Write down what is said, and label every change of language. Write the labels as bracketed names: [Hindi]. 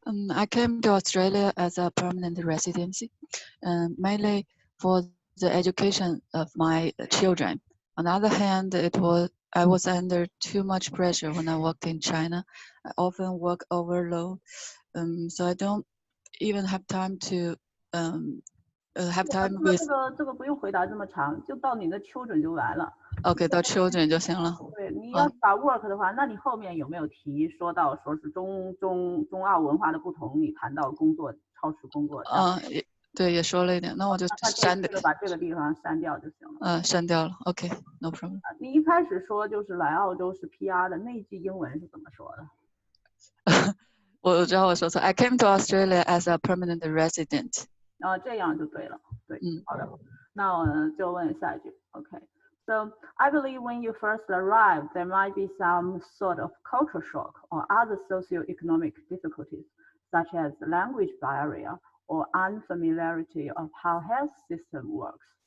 [English] I came to Australia as a permanent residency, mainly for the education of my children. On the other hand, I was under too much pressure when I worked in China. I often work overload, so I don't even have time to have time with. [Chinese] 这个不用回答这么长，就到你的 children 就完了。 OK， 到 children 就行了。对，你要把 work 的话，那你后面有没有说到是中澳文化的不同？你谈到工作超时工作。对，也说了一点，那我就删掉，把这个地方删掉就行了。删掉了。 [English] OK，no problem。 [Chinese] 你一开始说就是来澳洲是 PR 的，那句英文是怎么说的？我知道我说错。 [English] I came to Australia as a permanent resident. [Chinese] 这样就对了。对，好的。那我就问下一句。 [English] OK。So I believe when you first arrived, there might be some sort of culture shock or other socioeconomic difficulties, such as language barrier or unfamiliarity of how health system works.